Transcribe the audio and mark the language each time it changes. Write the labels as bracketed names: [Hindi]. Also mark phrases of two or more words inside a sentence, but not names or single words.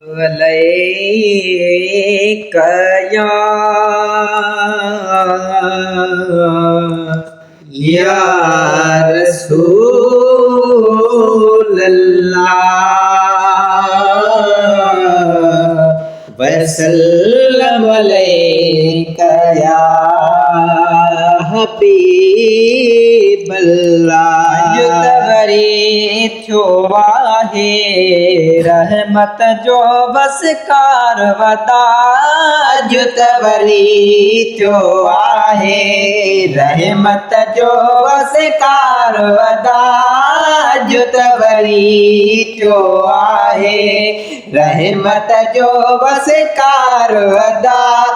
[Arabic] عليك يا، يا رسول الله، وسلم عليك يا حبيب الله۔ [Sindhi] جو ته وري ٿيو آهي، رحمت جو بس ڪار وڌا، اڄ ته وري ٿيو آهي، رحمت جو بس ڪار وڌا، اڄ ته وري ٿيو آهي، رحمت جو بس ڪار وڌا.